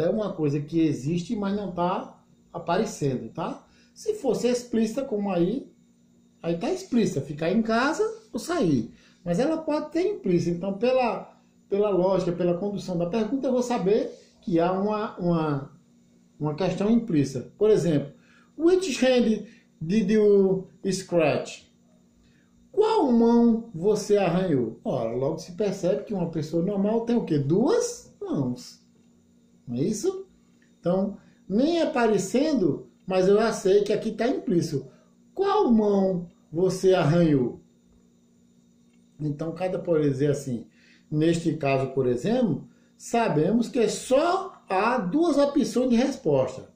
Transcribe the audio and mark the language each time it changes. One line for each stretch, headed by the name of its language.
Portuguese: É uma coisa que existe, mas não está aparecendo, tá? Se fosse explícita, como aí está explícita, ficar em casa ou sair. Mas ela pode ter implícita. Então, pela lógica, pela condução da pergunta, eu vou saber que há uma questão implícita.
English: Por exemplo, which hand did you scratch?
Portuguese: Qual mão você arranhou? Ora, logo se percebe que uma pessoa normal tem o quê? 2 mãos. Não é isso? Então, nem aparecendo, mas eu já sei que aqui está implícito. Qual mão você arranhou? Então, cada por dizer assim, neste caso, por exemplo, sabemos que só há 2 opções de resposta.